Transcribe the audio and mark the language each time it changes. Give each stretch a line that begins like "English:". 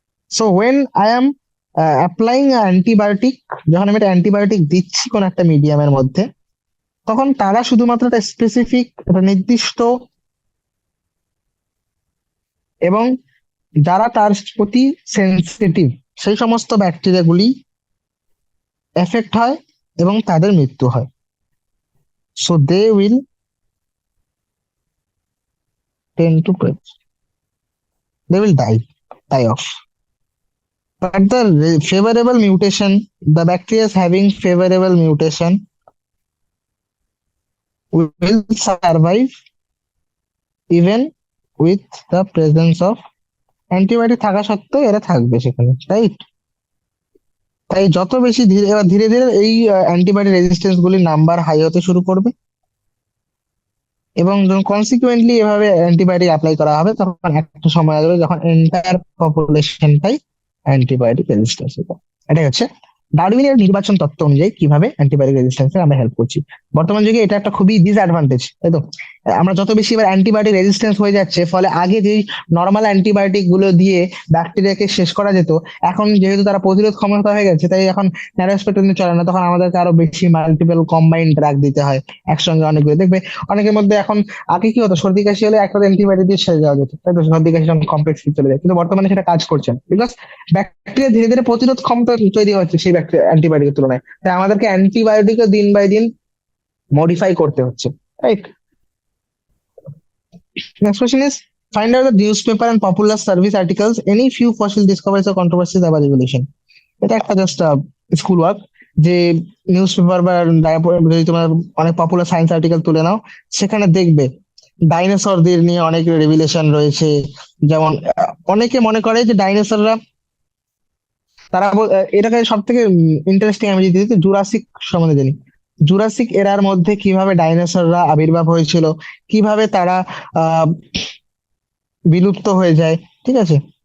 English: so when I am applying antibiotic,
Bangla: যখন আমি একটা অ্যান্টিবায়োটিক দিচ্ছি কোন একটা মিডিয়ামের মধ্যে, তখন তারা শুধুমাত্র একটা স্পেসিফিক, একটা নির্দিষ্ট এবং যারা তার প্রতি সেন্সিটিভ, সেই সমস্ত ব্যাকটেরিয়া গুলি এফেক্ট হয় এবং তাদের মৃত্যু হয়।
English: So they will tend to they will die off. But the favorable mutation, the bacteria is having favorable mutation will survive even with the presence of
Bangla: antibiotic থাকা সত্ত্বেও এরা থাকবে সেখানে, রাইট? তাই যত বেশি ধীরে এবার ধীরে ধীরে এই অ্যান্টিবায়োটিক রেজিস্ট্যান্স গুলির নাম্বার হাই হতে শুরু করবে, এবং যখন কনসিকুয়েন্টলি এভাবে অ্যান্টিবায়োটিক অ্যাপ্লাই করা হবে তখন একটা সময় আসবে যখন এন্টায়ার পপুলেশনটাই অ্যান্টিবায়োটিক রেজিস্ট্যান্স হবে। এটাই হচ্ছে ডারউইনের নির্বাচন তত্ত্ব অনুযায়ী কিভাবে অ্যান্টিবায়োটিক রেজিস্ট্যান্সে আমরা হেল্প করছি। বর্তমান যুগে এটা একটা খুবই ডিসঅ্যাডভান্টেজ, তাই তো? আমরা যত বেশি এবার অ্যান্টিবায়োটিক রেজিস্ট্যান্স হয়ে যাচ্ছে, ফলে আগে যেই নর্মাল অ্যান্টিবায়োটিক গুলো দিয়ে ব্যাকটেরিয়াকে শেষ করা যেত, এখন যেহেতু তারা প্রতিরোধ ক্ষমতা হয়ে গেছে, তাই এখন ন্যারোস্পেক্ট্রাম চলে না, তখন আমাদেরকে আরো বেশি মাল্টিপল কম্বাইন্ড ড্রাগ দিতে হয় একসঙ্গে অনেকগুলো। দেখবে অনেকের মধ্যে এখন, আগে কি হতো, সর্দি কাশি হলে একটা অ্যান্টিবায়োটিক দিয়ে সেরে যাওয়া যেত, তাই তো? সর্দি কাশি যখন কমপ্লেক্স চলে যায়, কিন্তু বর্তমানে সেটা কাজ করছে না, বিকজ ব্যাকটেরিয়া ধীরে ধীরে প্রতিরোধ ক্ষমতা তৈরি হচ্ছে সেই ব্যাকটেরিয়া অ্যান্টিবায়োটিকের তুলনায়। তাই আমাদেরকে অ্যান্টিবায়োটিকও দিন বাই দিন মডিফাই করতে হচ্ছে, right?
English: Next question is, find out the newspaper and popular service articles, any few fossil discoveries or controversies about evolution.
Bangla: এটা একটা জাস্ট স্কুল ওয়ার্ক, যে নিউজ পেপার বা যদি তোমার অনেক পপুলার সায়েন্স আর্টিকেল তুলে নাও, সেখানে দেখবে ডাইনোসরদের নিয়ে অনেক রেভিলেশন রয়েছে। যেমন অনেকে মনে করে যে ডাইনোসররা, এটাকে সব থেকে ইন্টারেস্টিং আমি যদি জুরাসিক সম্বন্ধে জানি, জুরাসিক এরার মধ্যে কিভাবে ডাইনোসররা আবির্ভাব হয়েছিল, কিভাবে তারা আহ বিলুপ্ত হয়ে যায়, ঠিক আছে?